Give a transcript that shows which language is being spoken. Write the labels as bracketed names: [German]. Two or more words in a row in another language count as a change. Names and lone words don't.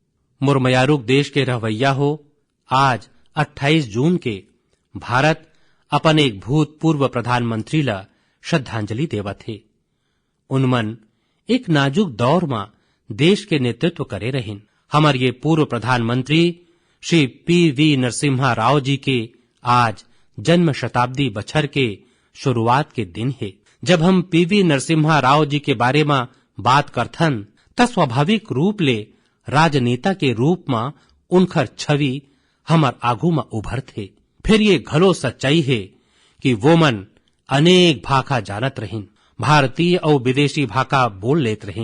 [Chhattisgarhi] मुरमयारुक देश के रहवैया हो, आज 28 जून के भारत अपन एक भूतपूर्व प्रधानमंत्री ला श्रद्धांजलि देवत थे। उनमन एक नाजुक दौर में देश के नेतृत्व करे रहिन। हमार ये पूर्व प्रधानमंत्री श्री पी.वी. नरसिम्हा राव जी के आज जन्म शताब्दी बछर के शुरुआत के दिन है। जब हम पी.वी. नरसिम्हा राव जी के बारे में बात करथन त स्वाभाविक रूप ले राजनेता के रूप में उनकर छवि हमार आगू में उभर थे। फिर ये घलो सच्चाई है कि वो मन अनेक भाषा जानत रहिन, भारतीय और विदेशी भाषा बोल लेत रहिन।